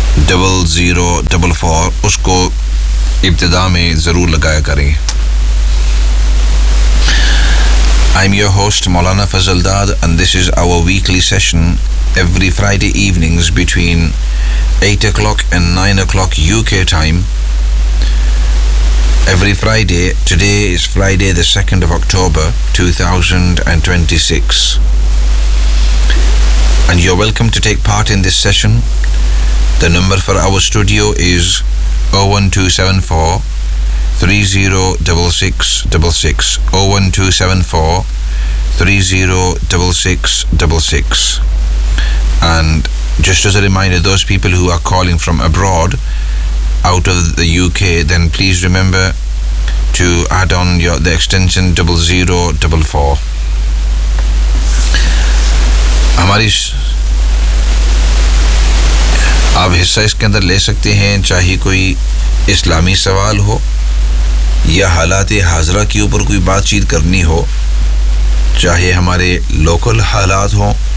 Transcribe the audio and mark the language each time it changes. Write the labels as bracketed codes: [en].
[en] 0044 [ur] اس کو ابتدا میں ضرور لگایا کریں [en] I am your host مولانا فضل داد and this is our weekly session every Friday ایوننگز between 8 o'clock and 9 o'clock you کے time Every Friday, today is Friday the 2nd of October 2026 and you're welcome to take part in this session. The number for our studio is 01274-306666 and just as a reminder, those people who are calling from abroad out of the UK, then please remember to add on the extension 0044. [ur] ہماری آپ حصہ اس کے اندر لے سکتے ہیں چاہے کوئی اسلامی سوال ہو یا حالات حاضرہ کے اوپر کوئی بات چیت کرنی ہو چاہے ہمارے لوکل حالات ہوں